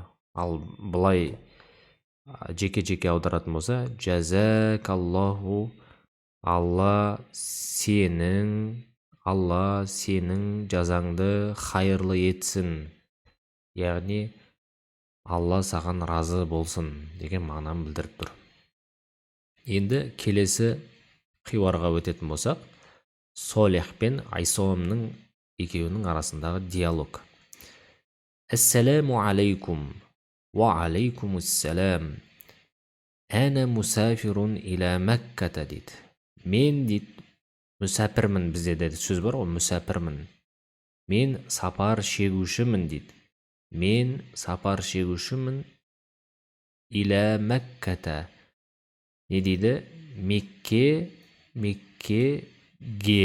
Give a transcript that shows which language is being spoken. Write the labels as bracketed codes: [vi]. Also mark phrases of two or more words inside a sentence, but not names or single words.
[kk] Ал бұлай жеке-жеке аударатын болса, жазакаллаху, Алла сенің жазаңды хайырлы етсін. Яғни Алла саған разы болсын деген мағынаны білдіріп тұр. Енді келесі қиуарға өтетін болсақ, Солих пен Айсомның екеуінің арасындағы диалог. [ar] السلام عليكم وعليكم السلام. أنا مسافر إلى مكة дейді. [kk] Мен дейді, мүсәпірмін, бізде де сөз бар ғой, мүсәпірмін. Мен сапар шегушімін дейді. Мен сапар шегушімін [ar] إلى مكة. [kk] Не дейді? Меккеге дейді.